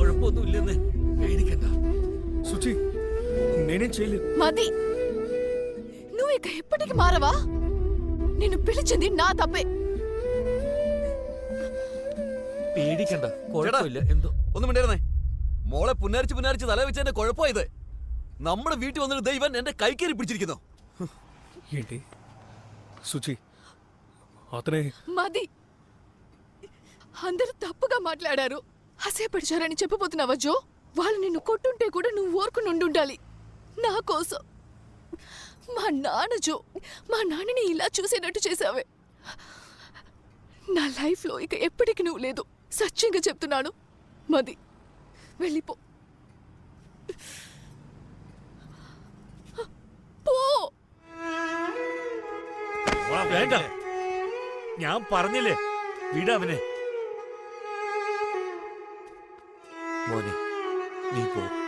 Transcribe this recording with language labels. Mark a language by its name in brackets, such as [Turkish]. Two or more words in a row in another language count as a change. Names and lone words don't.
[Telugu] సుచి, నేనేం చేయలేదు. మది, నువ్వు ఇక ఎప్పటికి మారవా? నిన్ను పిలిచింది నా తప్పే. [Malayalam] പേടിക്കണ്ട, കുഴപ്പമില്ല. എന്തോ ഒന്നും മിണ്ടായിരുന്നേ. മോളെ പുന്നാരിച്ച് തല വെച്ച് എന്റെ കുഴപ്പമായത്. നമ്മുടെ വീട്ടിൽ വന്നിട്ട് ദൈവൻ എന്റെ കൈക്കേറി പിടിച്ചിരിക്കുന്നു. [Telugu] ఏంటి సుచి, అతనే? మది, అందరూ తప్పుగా మాట్లాడారు, అసేపడిచారని చెప్పబోతున్నావా జో? వాళ్ళు నిన్ను కొట్టుంటే కూడా నువ్వు ఊరుకుని ఉండాలి నా కోసం. మా నాన్న జో, మా నాన్నని ఇలా చూసేటట్టు చేసావే. నా లైఫ్లో ఇక ఎప్పటికి నువ్వు లేదు. సత్యంగా చెప్తున్నాను. మది, వెళ్ళిపో. [Malayalam] പോ. വേണ്ട, ഞാൻ പറഞ്ഞില്ലേ, വിടവനെ. മോനെ, നീ പോ.